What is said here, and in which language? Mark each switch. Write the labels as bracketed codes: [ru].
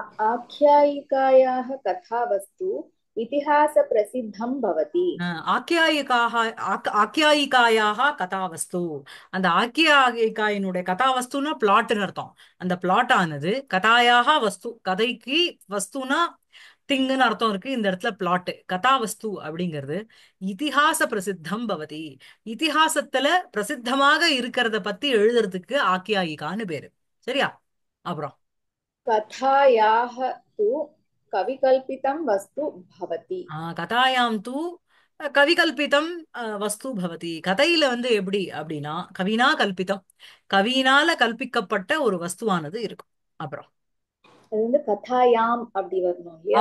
[sa] आख्यायिकायाः कथावस्तु इतिहासप्रसिद्धं भवति। ஆக்கியாயிகாக ஆக்கியாயிகாயாக கதாவஸ்து. [ta] அந்த ஆக்கியாயிகாயினுடைய கதாவஸ்துன்னா பிளாட்னு அர்த்தம். அந்த பிளாட் ஆனது கதாயாக வஸ்து, கதைக்கு வஸ்துனா திங்குன்னு அர்த்தம் இருக்கு. இந்த இடத்துல பிளாட் கதாவஸ்து அப்படிங்கிறது [sa] இதிகாச பிரசித்தம் பவதி. [ta] இதிகாசத்துல பிரசித்தமாக இருக்கிறத பத்தி எழுதுறதுக்கு ஆக்கியாயிகான்னு பேரு. சரியா? அப்புறம் [sa] कथायाः तु कविकल्पितं वस्तु भवति। கதாயாம் தூ கவிகல்பிதம் வஸ்து பவதி. [ta] கதையில வந்து எப்படி அப்படின்னா கவினா கல்பிதம், கவியினால கல்பிக்கப்பட்ட ஒரு வஸ்துவானது இருக்கும். அப்புறம் அது வந்து கதாயாம் அப்படி வரணும் இல்லையா?